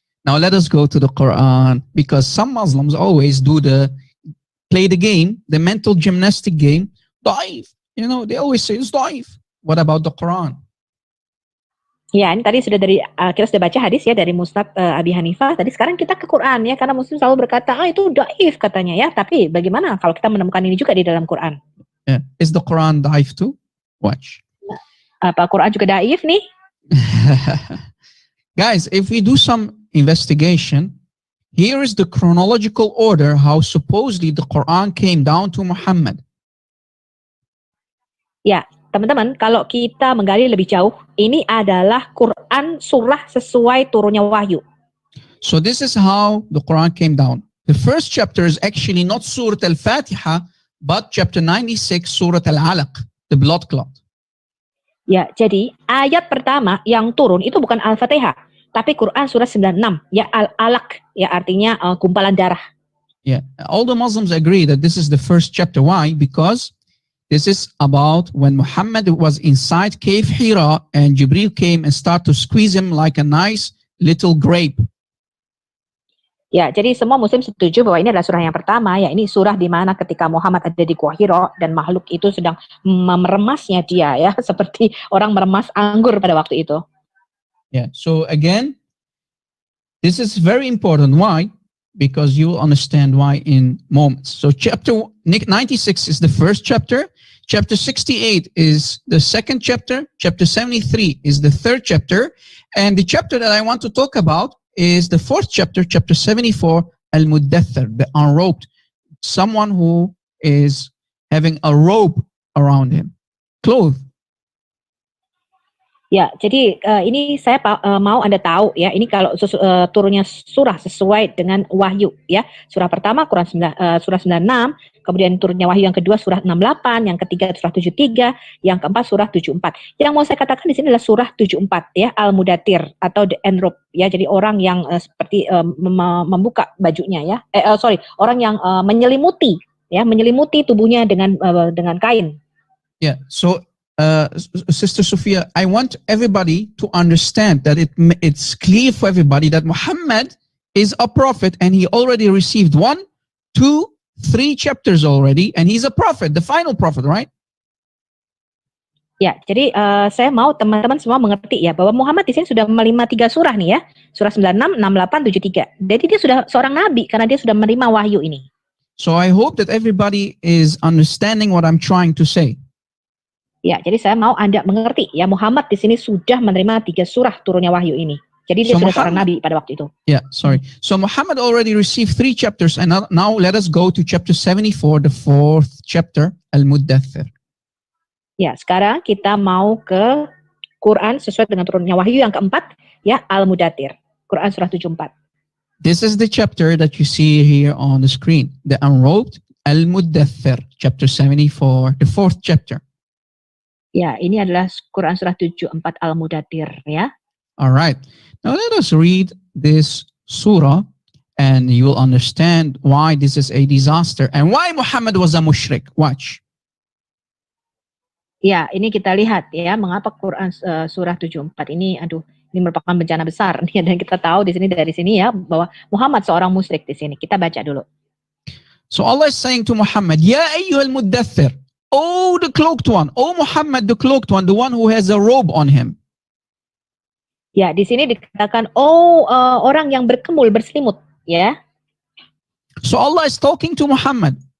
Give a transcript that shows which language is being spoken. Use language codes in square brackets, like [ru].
[en] Now let us go to the Quran, because some Muslims always play the game, the mental gymnastic game. Da'if, they always say it's da'if. What about the Quran? [id] Ya, ini tadi sudah kita sudah baca hadis ya dari Musnad Abi Hanifah. Tadi sekarang kita ke Quran ya, karena Muslim selalu berkata, itu dhaif katanya ya. Tapi bagaimana kalau kita menemukan ini juga di dalam Quran? [en] Yeah. Is the Quran dhaif too? Watch. [id] Apa Quran juga dhaif nih? [en] Guys, if we do some investigation, here is the chronological order how supposedly the Quran came down to Muhammad. [id] Ya, teman-teman, kalau kita menggali lebih jauh, ini adalah Quran surah sesuai turunnya wahyu. [en] So this is how the Quran came down. The first chapter is actually not Surah Al-Fatiha, but chapter 96, Surah Al-Alaq, the blood clot. [id] Ya, jadi ayat pertama yang turun itu bukan Al-Fatihah, tapi Quran surah 96, ya Al-Alaq, ya artinya gumpalan darah. [en] Yeah, all the Muslims agree that this is the first chapter. Why? Because this is about when Muhammad was inside cave Hira and Jibril came and started to squeeze him like a nice little grape. [id] Ya, jadi semua Muslim setuju bahwa ini adalah surah yang pertama, ya ini surah di mana ketika Muhammad ada di Gua Hira dan makhluk itu sedang meremasnya dia, ya seperti orang meremas anggur pada waktu itu. [en] Yeah. So again, this is very important. Why? Because you will understand why in moments. So chapter 96 is the first chapter. Chapter 68 is the second chapter. Chapter 73 is the third chapter. And the chapter that I want to talk about is the fourth chapter, chapter 74, Al-Muddathir, the unrobed. Someone who is having a robe around him, clothes. [id] Ya, jadi ini saya mau Anda tahu ya, ini kalau turunnya surah sesuai dengan wahyu ya. Surah pertama surah 96, kemudian turunnya wahyu yang kedua surah 68, yang ketiga surah 73, yang keempat surah 74. Yang mau saya katakan di sini adalah surah 74 ya, Al-Mudathir atau [en] the enrobe [id] ya. Jadi orang yang seperti membuka bajunya ya. Orang yang menyelimuti tubuhnya dengan kain. [en] Yeah, so Sister Sophia, I want everybody to understand that it's clear for everybody that Muhammad is a prophet and he already received 1, 2, 3 chapters already, and he's a prophet, the final prophet, right? [id] Ya, jadi saya mau teman-teman semua mengerti ya bahwa Muhammad di sini sudah menerima 3 surah nih ya, surah 96, 68, 73. Jadi dia sudah seorang nabi karena dia sudah menerima wahyu ini. [en] So I hope that everybody is understanding what I'm trying to say. [id] Ya, jadi saya mau Anda mengerti ya, Muhammad di sini sudah menerima 3 surah turunnya wahyu ini. Jadi dia sudah seorang nabi pada waktu itu. [en] Yeah, sorry. So Muhammad already received 3 chapters, and now let us go to chapter 74, the 4th chapter, Al-Muddathir. [id] Ya, sekarang kita mau ke Quran sesuai dengan turunnya wahyu yang keempat, ya Al-Mudathir, Quran surah 74. [en] This is the chapter that you see here on the screen, the unrobed Al-Muddathir, chapter 74, the 4th chapter. [id] Ya, ini adalah Quran surah 74 Al-Mudathir ya. [en] Alright, now let us read this surah and you will understand why this is a disaster and why Muhammad was a mushrik. Watch. [id] Ya, ini kita lihat ya, mengapa Quran surah 74 ini merupakan bencana besar nih, dan kita tahu dari sini ya bahwa Muhammad seorang musyrik di sini. Kita baca dulu. [en] So Allah is saying to Muhammad, [ar] Ya ayyuhal muddathir, [en] oh the cloaked one, oh Muhammad the cloaked one, the one who has a robe on him. [id] Ya, di sini dikatakan orang yang berselimut ya. [en] So Allah is talking to Muhammad.